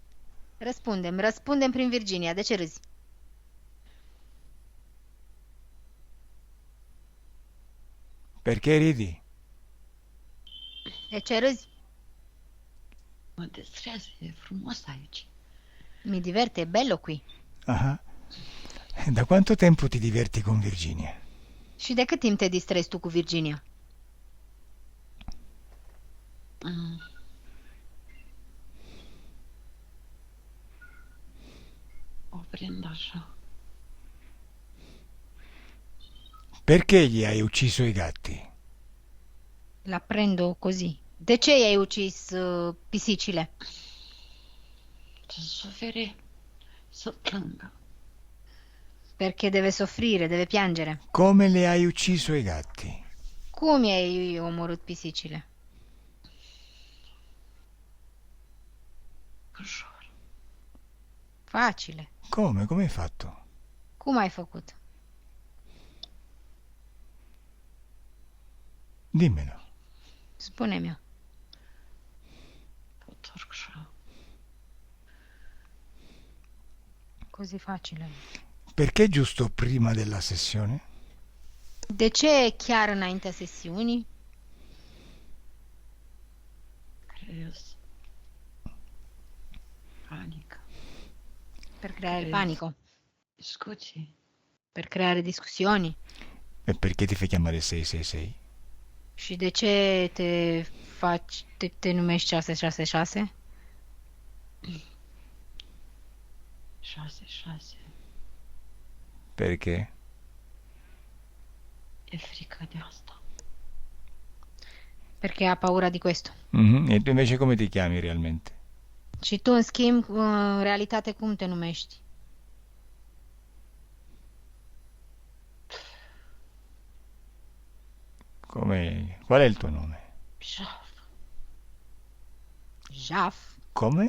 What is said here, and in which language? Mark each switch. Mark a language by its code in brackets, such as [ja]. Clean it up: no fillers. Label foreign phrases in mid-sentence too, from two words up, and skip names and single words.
[ro] Răspundem prin Virginia. De ce râzi? [it] Perché ridi? [ro] De ce râzi? Mă distrează. E frumos aici. [it] Mi diverte, è bello qui. Ah. Da quanto tempo ti diverti con Virginia? [ro] Și de cât timp te distrezi tu cu Virginia? O prind așa. [it] Perché gli hai ucciso i gatti? La prendo così. [ro] De ce i-ai ucis pisicile? Să sufere. Să plângă. [it] Perché deve soffrire, deve piangere. Come le hai ucciso i gatti? [ro] Cum i-ai omorât pisicile? Ușor. [it] Facile. Come? Come hai fatto? [ro] Cum ai făcut? [it] Dimmelo. [ro] Spune-mi. Potorc așa. [it] Così facile. Perché giusto prima della sessione? [ro] De ce chiar înaintea sesiunii? Creez. Panică. [it] Per creare [ro] Crezi. [it] panico, [ro] Discuții. [it] per creare discussioni. E perché ti fai chiamare 666? [ro] Și de ce te numești 666? 6. [it] Perché? [ro] E frică de asta. [it] Perché ha paura di questo. Mhm. E tu invece come ti chiami realmente? [ro] Și tu, în schimb, în realitate, cum te numești? [it] Qual è il tuo nome? Jaf. Jaf. Come?